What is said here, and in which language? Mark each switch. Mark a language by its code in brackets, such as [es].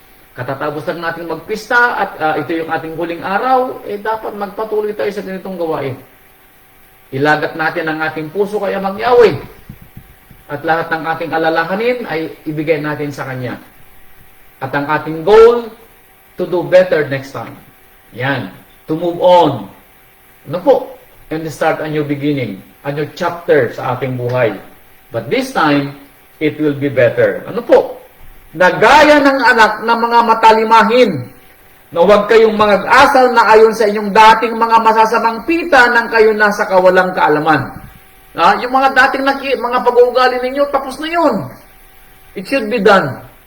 [tl] Katatapos lang natin magpista at ito yung ating huling araw, dapat magpatuloy tayo sa ganitong gawain. Ilagat natin ang ating puso kay Amang Yahweh. At lahat ng ating alalahanin ay ibigay natin sa Kanya. At ang ating [en] goal, to do better next time. Yan. To move on. And start a new beginning. A new chapter [tl] sa ating buhay. [en] But this time, it will be better. [tl] Nagaya ng anak ng mga matalimahin, na huwag kayong mag-asal na ayon sa inyong dating mga masasamang pita nang kayo nasa kawalang kaalaman. Yung mga dating mga pag-uugali ninyo, tapos na yun. [en] It should be done.